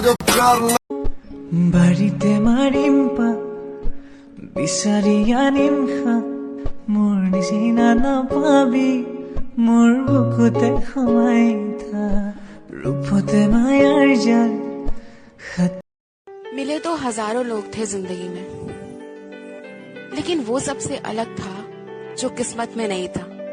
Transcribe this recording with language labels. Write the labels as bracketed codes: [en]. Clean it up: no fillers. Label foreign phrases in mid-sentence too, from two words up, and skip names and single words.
[as] বাড়িতে মাৰিম পা বিচাৰি আনিম খা মোৰ নিচিনা নাপাবি মোৰ বুকুতে সোমাই থা ৰূপতে মায়াৰ জাল। [hi] मिले तो हजारों लोग थे जिंदगी में, लेकिन वो सबसे अलग था जो किस्मत में नहीं था।